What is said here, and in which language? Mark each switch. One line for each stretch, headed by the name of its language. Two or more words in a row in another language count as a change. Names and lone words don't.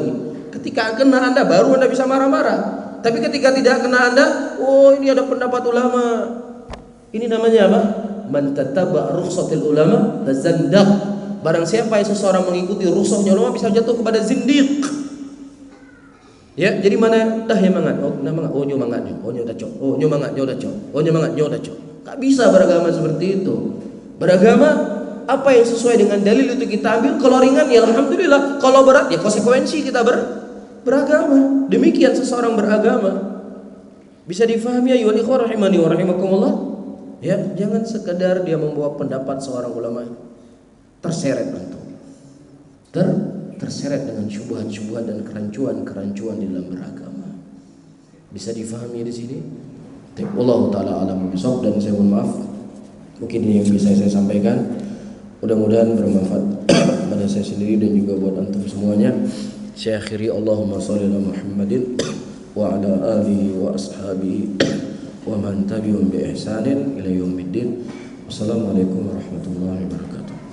Indonesian: Ketika kena Anda baru Anda bisa marah-marah. Tapi ketika tidak kena Anda, oh ini ada pendapat ulama. Ini namanya apa?
Arabic: من تتبع رخص العلماء فقد تزندق.
Indonesian: Barang siapa yang seseorang mengikuti rukhsahnya ulama bisa jatuh kepada zindiq.
Banjar: Ya, jadi mana dah yang mangat? Oh, nah mangat. Oh, nyo mangat nyo. Oh, nyo dah cok. Oh, nyo mangat nyo dah cok. Oh, nyo mangat nyo dah cok.
Indonesian: Tak bisa beragama seperti itu. Beragama apa yang sesuai dengan dalil itu kita ambil. Kalau ringan ya alhamdulillah. Kalau berat ya konsekuensi kita beragama. Demikian seseorang beragama. Bisa difahami
Arabic: يا أيها الإخوة رحمني ورحمكم الله.
Indonesian: Ya, jangan sekedar dia membawa pendapat seorang ulama terseret antum. Terseret dengan syubhat-syubhat dan kerancuan-kerancuan di dalam beragama. Bisa difahami di sini?
Arabic: الله تعالى أعلم بالصواب,
Indonesian: dan saya mohon maaf. Mungkin ini yang bisa saya sampaikan. Mudah-mudahan bermanfaat pada saya sendiri dan juga buat antum semuanya. Saya akhiri,
Arabic: اللهم صل على محمد وعلى آله وأصحابه ومن تبعهم بإحسان إلى يوم الدين. والسلام عليكم ورحمة الله وبركاته.